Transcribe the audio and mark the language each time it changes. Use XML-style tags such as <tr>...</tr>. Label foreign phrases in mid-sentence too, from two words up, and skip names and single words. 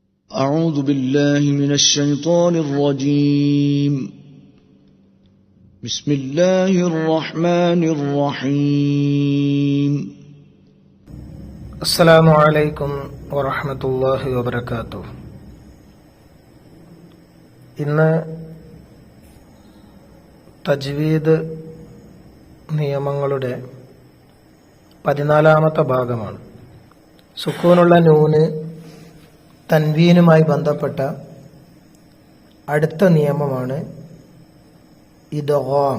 <ar>أعوذ بالله من الشيطان الرجيم. بسم الله الرحمن الرحيم. السلام عليكم ورحمة الله وبركاته.</ar> <ml>ഇന്ന് തജ്വീദ് നിയമങ്ങളുടെ 14ാമത്തെ ഭാഗമാണ്. സുക്കൂനുള്ള നൂന് തൻവീനുമായി ബന്ധപ്പെട്ട അടുത്ത നിയമമാണ് ഇദ്ഗാം.</ml>